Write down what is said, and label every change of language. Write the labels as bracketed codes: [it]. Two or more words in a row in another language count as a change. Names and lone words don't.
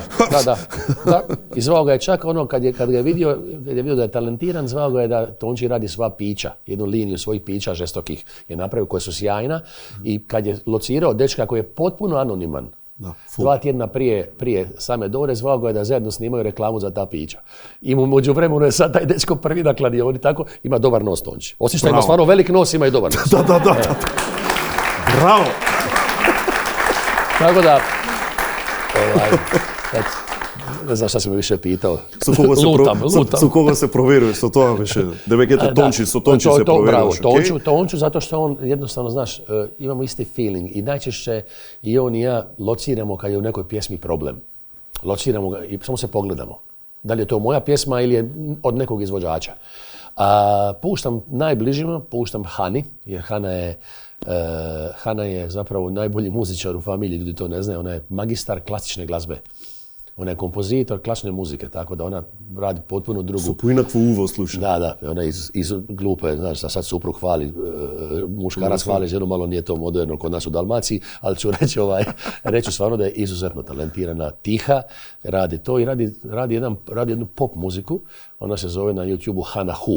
[hr] I zvao ga je čak ono, kad ga je vidio da je talentiran, zvao ga je da Tonči radi sva pića, jednu liniju svojih pića žestokih je napravio koje su sjajna i kad je locirao dečka koji je potpuno anoniman, 2 tjedna prije same Dore, zvao ga je da zajedno snimaju reklamu za ta pića. I u međuvremenu je sad taj dečko prvi na kladioni, tako ima dobar nos Tonči. Osim što ima stvarno velik nos, ima i dobar nos. Da. Tako da, Ne znam šta si me više pitao. [mk] Со кого се проверуваш, со тоа беше. Дебекете Тончи, со Тончи се проверуваш. Браво, [hr] Tonču, zato što on jednostavno, znaš, imamo isti feeling i najčešće i on i ja lociramo kad je u nekoj pjesmi problem. Lociramo ga i samo se pogledamo. Da li je to moja pjesma ili je od nekog izvođača. Puštam najbližima, puštam Hani, jer Hana je zapravo najbolji muzičar u familiji, ljudi to ne znaju, ona je magistar klasične glazbe. Ona je kompozitor klasične muzike, tako da ona radi potpuno drugu... [mk] Со поинакво уво слуша. [hr] Da, ona je iz glupe, znaš, sad suprug hvali, muškarac hvali ženu, malo nije to moderno kod nas u Dalmaciji, ali ću reći stvarno da je izuzetno talentirana, tiha, radi to i radi jednu pop muziku, ona se zove na YouTubeu Hana Hu.